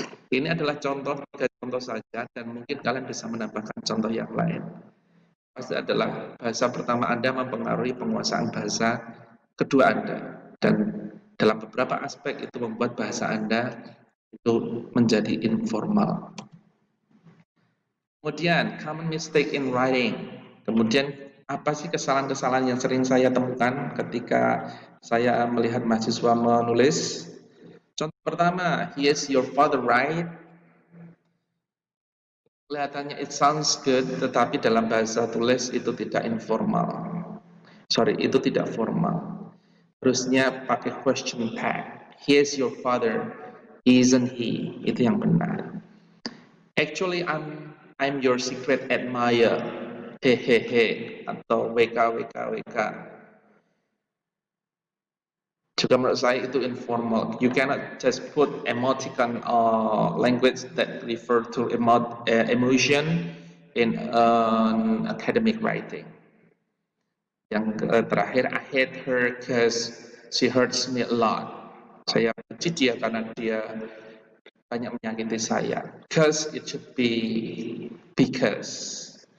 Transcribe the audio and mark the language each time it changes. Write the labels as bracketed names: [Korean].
[Indonesian] Ini adalah contoh saja dan mungkin kalian bisa menambahkan contoh yang lain. Pasti adalah bahasa pertama Anda mempengaruhi penguasaan bahasa kedua Anda, dan dalam beberapa aspek itu membuat bahasa Anda itu menjadi informal. [English] Kemudian common mistake in writing. [Indonesian] Kemudian apa sih kesalahan-kesalahan yang sering saya temukan ketika saya melihat mahasiswa menulis? Contoh pertama, [English] he is your father, right? [Indonesian] Kelihatannya [English] it sounds good, [Indonesian] tetapi dalam bahasa tulis itu tidak informal. Itu tidak formal. Terusnya pakai question tag. [English] He is your father, isn't he? [Indonesian] Itu yang benar. [English] Actually, I'm your secret admirer. [Indonesian] Hehehe atau WK. Juga menurut saya itu informal. [English] You cannot just put emoticon or language that refer to emotion in an academic writing. [Indonesian] Yang terakhir, [English] I hate her because she hurts me a lot. [Indonesian] Saya benci dia karena dia banyak menyakiti saya. [English] Because it should be because.